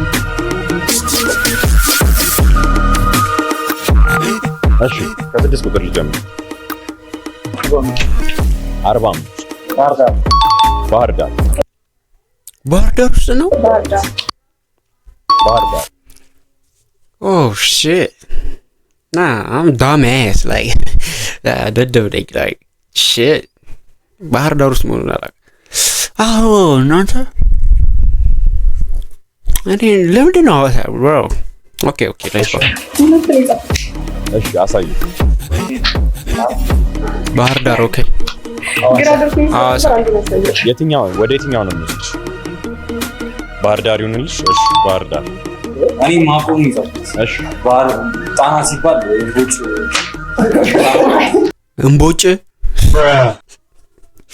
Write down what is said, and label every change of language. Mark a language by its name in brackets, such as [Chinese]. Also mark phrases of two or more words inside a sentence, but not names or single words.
[Amharic] እሺ ከ6 ቁጥር ልጀምር። 45 ባህር ዳር ውስጥ ነው። ባህር ዳር [English] oh shit I'm dumbass like [Amharic] ደደብ ነኝ [English] like shit [Amharic] ባህር ዳር ውስጥ መሆኑን አላውቅም። አዎ እናንተ እኔ ለምንድን ነው ሐዋሳ bro [English] okay let's go [Amharic] እሺ አሳዩ። ባህር ዳር ኦኬ የትኛው ወደ የትኛው ነው የምትሄጂው? ባህር ዳር ይሁንልሽ። እሺ ባህር ዳር እኔ ማቆም ይዘው። እሺ ባህር ጣና ሲባል እምቦጭ